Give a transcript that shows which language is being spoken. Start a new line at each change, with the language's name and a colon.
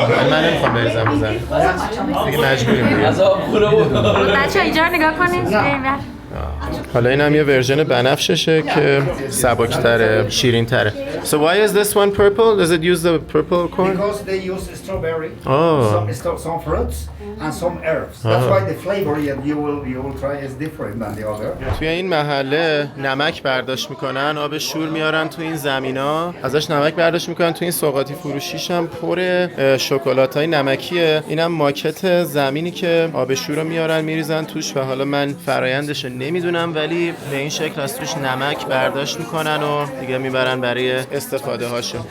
Persian: من نمیخوام بریزم رو زمین دیگه مجبوریم. بچه اینجا رو نگاه کنید. حالا این هم یه ورژن بنفششه که سبک‌تره، شیرین‌تره.
English: So why is this one purple? Does it use the purple corn? Because they use strawberry, some fruits, and some herbs. That's why the flavor that you will try is different than the other.
Persian: توی این محله نمک برداشت میکنن، آب شور میارن تو این زمینا، ازش نمک برداشت میکنن. تو این سوغاتی فروشیش هم پر شکلاتای نمکیه. اینم ماکت زمینی که آب شور رو میارن میریزن توش و حالا من فرایندش نمیدونم، ولی به این شکل از توش نمک برداشت میکنن و دیگه میبرن برای استفاده هاشون.